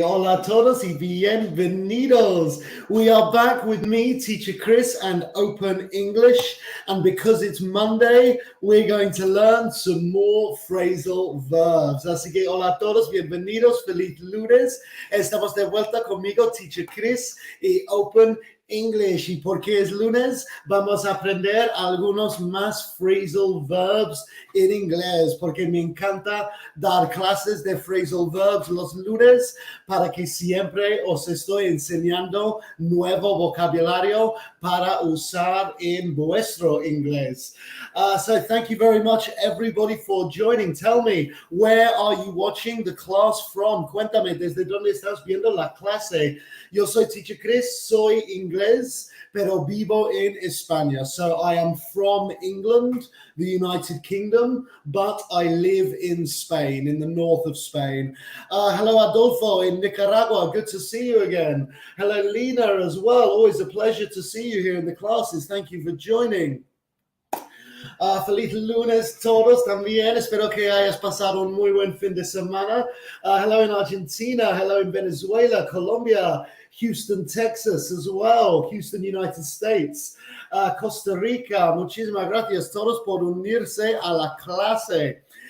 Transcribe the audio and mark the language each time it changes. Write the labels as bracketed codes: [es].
[es] Hola a todos y bienvenidos. [en] We are back with me, Teacher Chris, and Open English. And because it's Monday, we're going to learn some more phrasal verbs. [es] Así que hola a todos, bienvenidos, feliz lunes. Estamos de vuelta conmigo, Teacher Chris y Open English. Y porque es lunes, vamos a aprender algunos más phrasal verbs en inglés, porque me encanta dar clases de phrasal verbs los lunes para que siempre os estoy enseñando nuevo vocabulario para usar en vuestro inglés. [en] So thank you very much, everybody, for joining. Tell me, where are you watching the class from? [es] Cuéntame, ¿desde dónde estás viendo la clase? Yo soy Teacher Chris, soy inglés, pero vivo en España. [en] So I am from England, the United Kingdom, but I live in Spain, in the north of Spain. Hello, Adolfo in Nicaragua. Good to see you again. Hello, Lena, as well. Always a pleasure to see you here in the classes. Thank you for joining. [es] Feliz lunes todos también. Espero que hayas pasado un muy buen fin de semana. [en] Hello in Argentina. Hello in Venezuela, Colombia, Houston, Texas as well. Houston, United States. Costa Rica. [es] Muchísimas gracias todos por unirse a la clase.